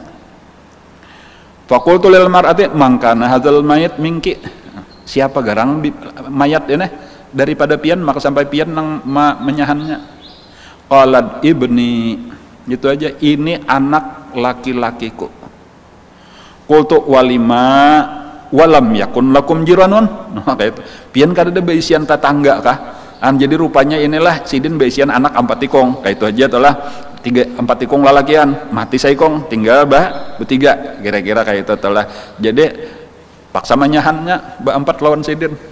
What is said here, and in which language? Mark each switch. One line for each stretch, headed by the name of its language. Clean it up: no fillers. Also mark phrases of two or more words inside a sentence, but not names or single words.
Arabic: فقلت للمرأة من كان هذا الميت منك,
Banjar: siapa garang mayat ini daripada pian maka sampai pian nang menyahannya.
Arabic: قالت ابني,
Banjar: gitu aja, ini anak laki-lakiku.
Arabic: قلت ولما ولم يكن لكم جيران.
Banjar: Nah, kayak itu. Pian kada ada beisian tetangga kah? Jadi rupanya inilah sidin beisian anak 4 tikong. Kayak itu aja telah 4 tikong lalakian, mati saikong, tinggal bertiga. Kira-kira kayak itu telah. Jadi paksa menyahannya 4 lawan sidin.